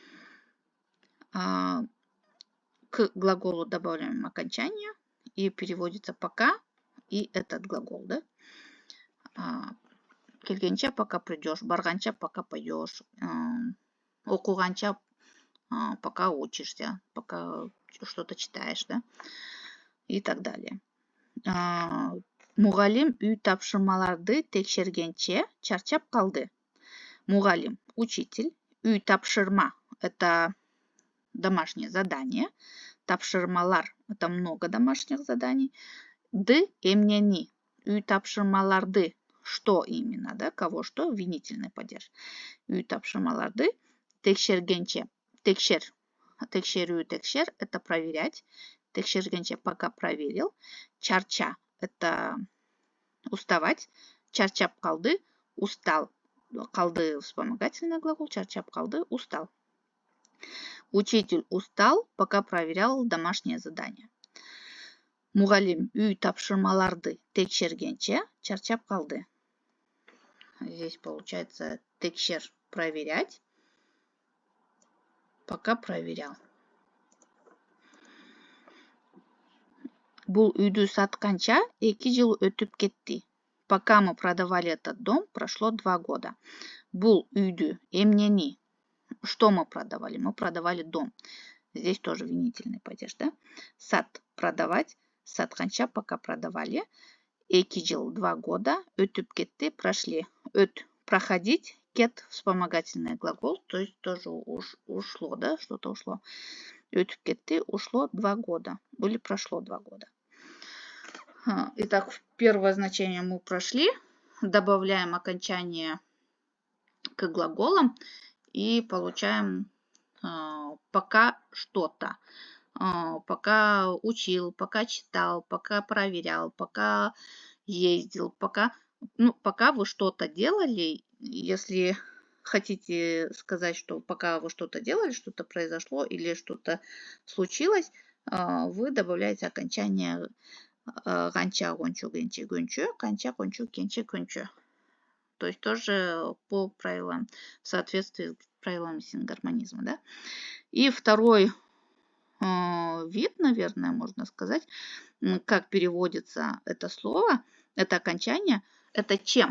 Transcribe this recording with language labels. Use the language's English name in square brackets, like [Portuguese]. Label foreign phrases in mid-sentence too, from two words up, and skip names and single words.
[Russian] К глаголу добавляем окончание и переводится пока и этот глагол, да? Келгенче, пока придешь. Барганча, пока пойдешь. Окуганча, пока учишься, пока что-то читаешь, да? И так далее. [Kyrgyz] Мугалим үй тапшырмаларды текшергенче чарчап калды. Мугалим – учитель. Үй тапшырма – [Russian] это домашнее задание. Тапшырмалар – это много домашних заданий. [Kyrgyz] Ды – эмнени. Үй тапшырмаларды – [Russian] что именно, да? Кого что? Винительный падеж. [Kyrgyz] Үй тапшырмаларды текшергенче. Текшер. Текшерю, текшер – [Russian] это проверять. Текшергенче – пока проверил. Чарча – это уставать. [Kyrgyz] Чарчап калды – устал. Калды – [Russian] вспомогательный глагол. [Kyrgyz] Чарчап калды – [Russian] устал. Учитель устал, пока проверял домашнее задание. [Kyrgyz] Мугалим үй тапшырмаларды текшергенче чарчап калды. [Russian] Здесь получается текшер – проверять, пока проверял. [Kyrgyz] Бул үйдү сатканча 2 жыл өтүп кетти. [Russian] Пока мы продавали этот дом, прошло 2 года. [Kyrgyz] Бул үйдү эмнени. [Russian] Что мы продавали? Мы продавали дом. Здесь тоже винительный падеж, да? Сат – продавать. Сатканча, пока продавали. [Kyrgyz] 2 жыл, 2 года. Өтүп кетти, прошли. Өт – [Russian] проходить. Кет – вспомогательный глагол. То есть тоже ушло, да? Что-то ушло. [Kyrgyz] Өтүп кетти, [Russian] ушло 2 года. Или прошло 2 года. Итак, первое значение мы прошли. Добавляем окончание к глаголам. И получаем пока что-то. Пока учил, пока читал, пока проверял, пока ездил, пока вы что-то делали. Если хотите сказать, что пока вы что-то делали, что-то произошло или что-то случилось, вы добавляете окончание [Kyrgyz] ганча, гончу, генче, гончу, канча, гончу, кенче, гончу. [Russian] То есть тоже по правилам, в соответствии с правилами сингармонизма, да. И второй вид, наверное, можно сказать, как переводится это слово, это окончание, это чем.